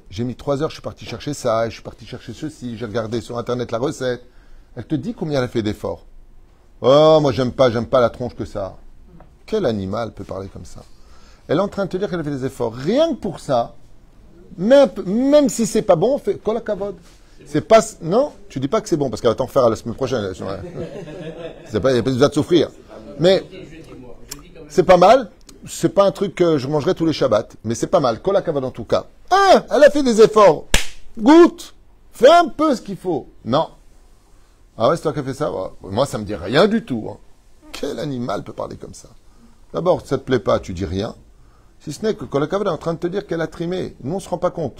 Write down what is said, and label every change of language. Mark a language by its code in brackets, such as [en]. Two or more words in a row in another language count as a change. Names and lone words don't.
[fr] J'ai mis 3 heures, je suis parti chercher ça, je suis parti chercher ceci, j'ai regardé sur Internet la recette. Elle te dit combien elle a fait d'efforts. Oh, moi, j'aime pas la tronche que ça. Quel animal peut parler comme ça? Elle est en train de te dire qu'elle a fait des efforts. Rien que pour ça, même si c'est pas bon, on fait [he] כל הכבוד. [fr] C'est pas, non, tu dis pas que c'est bon parce qu'elle va t'en faire à la semaine prochaine. C'est pas, il n'y a pas besoin de souffrir. Mais c'est pas mal. C'est pas un truc que je mangerai tous les Shabbats, mais c'est pas mal. [he] כל הכבוד [fr] en tout cas. Ah, elle a fait des efforts. Goûte, fais un peu ce qu'il faut. Non. Ah ouais, c'est toi qui as fait ça. Ouais. Moi, ça me dit rien du tout. Hein. Quel animal peut parler comme ça? D'abord, ça te plaît pas, tu dis rien. Si ce n'est que [he] כל הכבוד [fr] est en train de te dire qu'elle a trimé. Nous, on se rend pas compte.